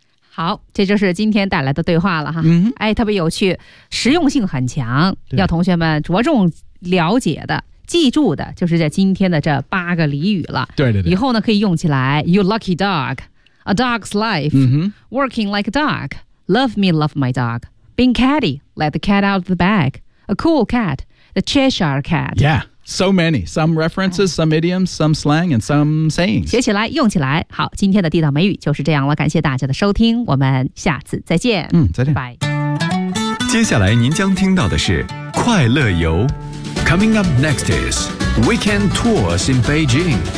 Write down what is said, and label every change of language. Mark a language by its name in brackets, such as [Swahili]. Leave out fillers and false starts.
[Chinese] 好，这就是今天带来的对话了哈。 Mm-hmm. 哎，特别有趣，实用性很强，要同学们着重了解的。记住的就是在今天的这八个俚语了。对对对，以后呢可以用起来。 [English] You lucky dog, a dog's life,、 mm-hmm. working like a dog, love me, love my dog, being catty, let the cat out of the bag, a cool cat, the Cheshire cat. Yeah, so many. Some references, some idioms, some slang, and some sayings. [Chinese] 学起来，用起来。好，今天的地道美语就是这样了。感谢大家的收听，我们下次再见。嗯，再见。拜。接下来您将听到的是快乐游。 [English] Coming up next is Weekend Tours in Beijing.